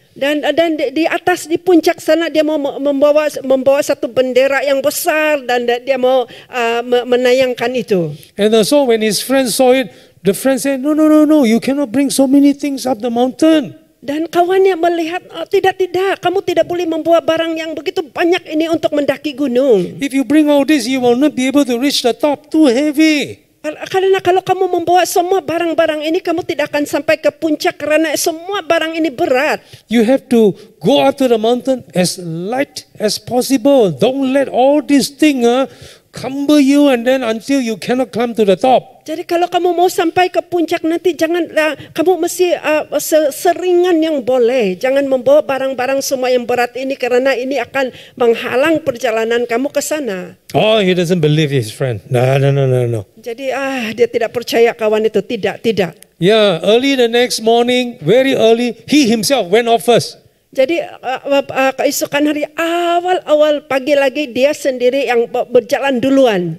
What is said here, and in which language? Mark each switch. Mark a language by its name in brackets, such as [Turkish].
[Malay] Dan di atas di puncak sana dia mau membawa satu bendera yang besar dan dia mau menayangkan itu. [English] And so when his friends saw it, the friend said, no, you cannot bring so many things up the mountain. [Malay] Dan kawannya melihat, tidak, kamu tidak boleh membawa barang yang begitu banyak ini untuk mendaki gunung. [English] If you bring all this, you will not be able to reach the top, too heavy. [Malay] Karena kalau kamu membawa semua barang-barang ini, kamu tidak akan sampai ke puncak karena semua barang ini berat. [English] You have to go up to the mountain as light as possible. Don't let all these things cumber you and then until you cannot climb to the top. [Malay] Jadi kalau kamu mau sampai ke puncak nanti jangan kamu mesti seringan yang boleh. Jangan membawa barang-barang semua yang berat ini karena ini akan menghalang perjalanan kamu ke sana. [English] Oh, he doesn't believe his friend. No. [Malay] Jadi dia tidak percaya kawan itu. Tidak. [English] Yeah, early the next morning, very early, he himself went off first. [Malay] Jadi keesokan hari awal pagi lagi dia sendiri yang berjalan duluan.